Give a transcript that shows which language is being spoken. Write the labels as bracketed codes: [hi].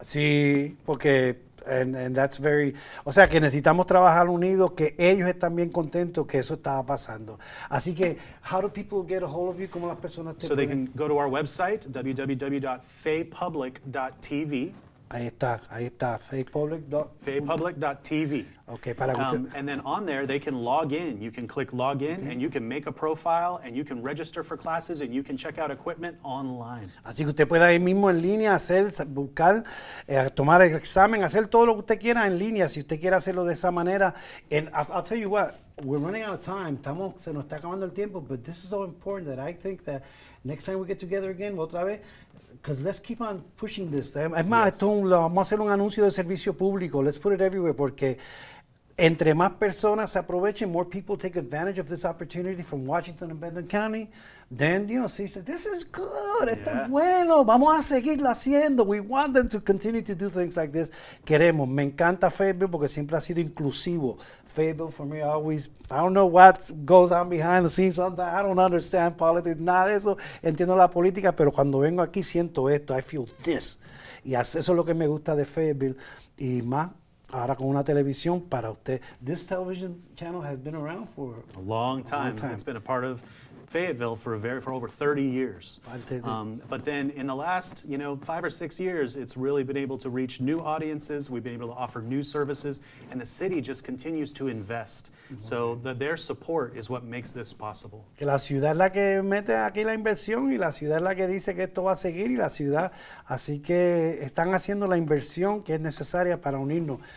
[es] Sí, porque [en] and that's very, [es] o sea que necesitamos trabajar unidos, que ellos están bien contentos que eso estaba pasando. Así que, [en] how do people get a hold of you? [es] ¿Cómo las personas te [en] So they [es] pueden- [en] can go to our website, www.faypublic.tv. [es] Ahí está, [en] faypublic.tv. [es] Ok, para que usted- [en] And then on there, they can log in. You can click log in, and you can make a profile, and you can register for classes, and you can check out equipment online. [es] Así que usted puede ir mismo en línea, buscar, tomar el examen, hacer todo lo que usted quiera en línea, si usted quiere hacerlo de esa manera. [en] And I'll tell you what, we're running out of time, [es] se nos está acabando el tiempo, [en] but this is so important that I think that next time we get together again, [es] otra vez, [en] because let's keep on pushing this. [es] Es más, [en] Yes. [es] vamos a hacer un anuncio de servicio público, [en] let's put it everywhere, [es] porque entre más personas se aprovechen, [en] more people take advantage of this opportunity from Washington and Benton County, then, [es] se dice, [en] this is good, [es] esto [en] Yeah. [es] es bueno, vamos a seguirlo haciendo. [en] We want them to continue to do things like this. [es] Queremos, me encanta Fayetteville porque siempre ha sido inclusivo. [en] Fayetteville, for me, I don't know what goes on behind the scenes sometimes, I don't understand politics, [es] nada de eso, entiendo la política, pero cuando vengo aquí siento esto, [en] I feel this. [es] Y eso es lo que me gusta de Fayetteville, y más ahora con una televisión para usted. [en] This television channel has been around for A long time. time. It's been a part of Fayetteville for over 30 years. But then in the last, 5 or 6 years, it's really been able to reach new audiences. We've been able to offer new services, and the city just continues to invest. So their support is what makes this possible. [es] que la ciudad es la que mete aquí la inversión y la ciudad es la que dice que esto va a seguir y la ciudad, así que están haciendo la inversión que es necesaria para unirnos.